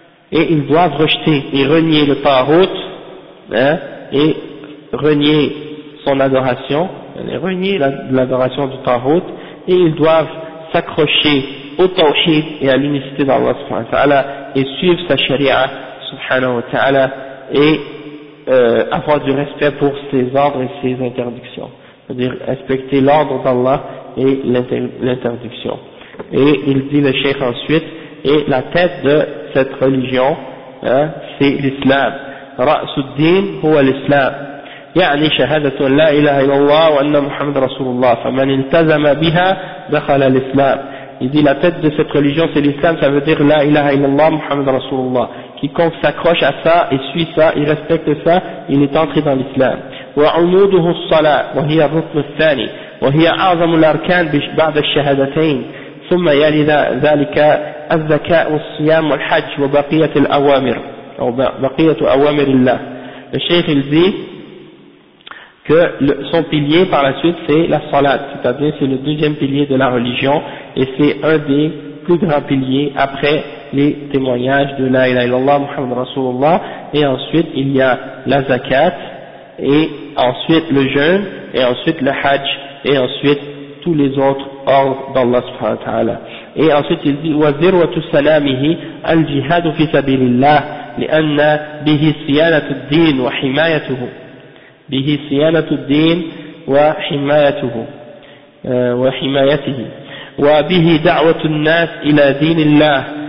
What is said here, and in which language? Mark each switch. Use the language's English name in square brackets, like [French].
[French] et ils doivent rejeter et renier le Tahout, hein, et renier son adoration, et renier l'adoration du Tahout, et ils doivent s'accrocher au Tawhid et à l'unicité d'Allah subhanahu wa ta'ala, et suivre sa sharia subhanahu wa ta'ala, et avoir du respect pour ses ordres et ses interdictions, c'est-à-dire respecter l'ordre d'Allah et l'interdiction. Et il dit le cheikh ensuite, et la tête de cette religion, hein, c'est l'islam. [Arabic] رأس الدين هو الإسلام يعني شهادة لا إله إلا الله وأن محمد رسول الله فمن التزم بها دخل الإسلام. [French] Il dit la tête de cette religion c'est l'islam, ça veut dire [Arabic] la ilaha illallah Muhammad Rasulullah. [French] Quiconque s'accroche à ça et suit ça, il respecte ça, il est entré dans l'islam. [Arabic] وعموده الصلاة وهي الركن الثاني وهي أعظم الأركان بعد الشهادتين ثم يلي ذلك الزكاة والصيام والحج وبقية الأوامر أو بقية أوامر الله. [French] الشيخ الزي que son pilier par la suite c'est la salat, c'est-à-dire c'est le deuxième pilier de la religion, et c'est un des plus grands piliers après les témoignages de [Arabic] la ilaha illallah Muhammad Rasulullah, [French] et ensuite il y a la zakat, et ensuite le jeûne, et ensuite le hajj, et ensuite tous les autres ordres d'Allah subhanahu wa ta'ala. Et ensuite il dit [Arabic] « wa zirwatu salamihi al-jihadu fi sabilillah li'anna bihi siyanatu d-din wa himayatuhu » به صيانة الدين وحمايته وحمايته وبه دعوة الناس إلى دين الله